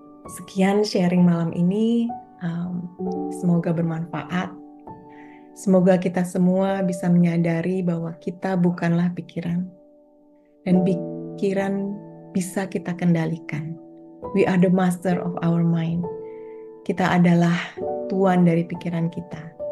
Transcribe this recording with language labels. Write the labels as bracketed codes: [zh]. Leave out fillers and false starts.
[id] Sekian sharing malam ini, semoga bermanfaat. Semoga kita semua bisa menyadari bahwa kita bukanlah pikiran, dan pikiran bisa kita kendalikan. [en] We are the master of our mind. [id] Kita adalah tuan dari pikiran kita.